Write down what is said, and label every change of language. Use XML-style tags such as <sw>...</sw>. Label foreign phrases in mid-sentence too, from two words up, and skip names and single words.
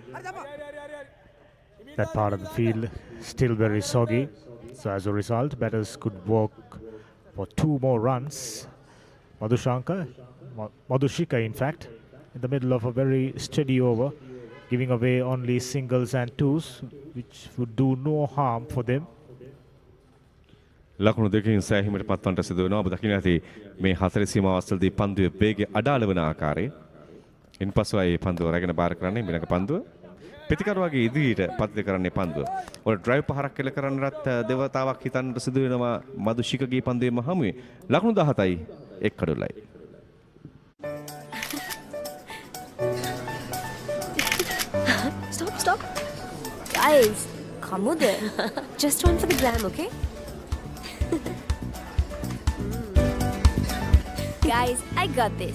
<en>That part of the field still very soggy. So as a result, batters could work for 2 more runs. Madhushika in fact, in the middle of a very steady over, giving away only singles and twos, which would do no harm for them.</en> <si>ලකුණු දෙකකින් සෑහීමට පත්වන්නට සිදු වෙනවා. ඔබ දකින්න ඇති මේ 4 සීමාව අස්සලදී පන්දුවේ වේගය අඩාල වන ආකාරය. ඉන්පසු ආයේ පන්දුව රැගෙන බාර කරන්නේ මිලක පන්දුව. පිටිකරුවාගේ ඉදිරියට පතිත කරන්නේ පන්දුව. ඔය ඩ්‍රයිව් පහරක් කෙල කරන්නත් දෙවතාවක් හිතන්නට සිදු වෙනවා මදුශිකගේ පන්දුවේම හමුවේ. ලකුණු 17යි එක් කඩොලයි.</si> <en>Stop. Guys, come with it. Just one for the gram, okay? Guys, I got this.</en>